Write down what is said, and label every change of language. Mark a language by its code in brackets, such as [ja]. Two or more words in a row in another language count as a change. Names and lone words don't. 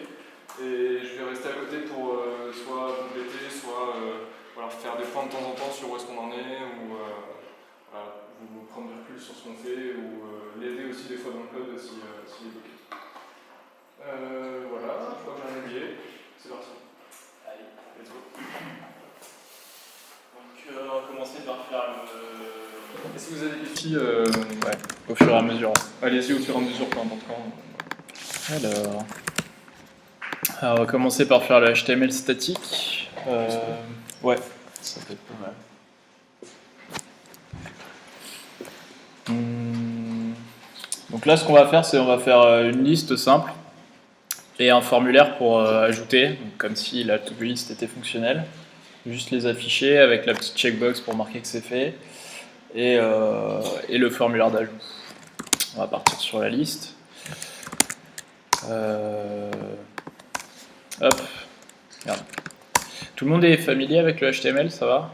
[fr] Et je vais rester à côté pour soit compléter, soit faire des points de temps en temps sur où est-ce qu'on en est, ou vous prendre du recul sur ce qu'on fait, ou l'aider aussi des fois dans le code s'il est bloqué. Voilà, je crois que j'ai rien oublié. C'est parti. Allez, [en] let's go. [fr] Donc on va commencer par faire le... Est-ce que vous avez des questions au fur et à mesure. Allez-y au fur et à mesure, peu importe quand. Alors, on va commencer par faire le HTML statique. Ouais, ça peut être pas mal. Donc là, ce qu'on va faire, c'est on va faire une liste simple et un formulaire pour ajouter, donc comme si la [en] to-do list [fr] était fonctionnelle. Juste les afficher avec la petite checkbox pour marquer que c'est fait et le formulaire d'ajout. On va partir sur la liste. Hop, regarde. Tout le monde est familier avec le HTML, ça va?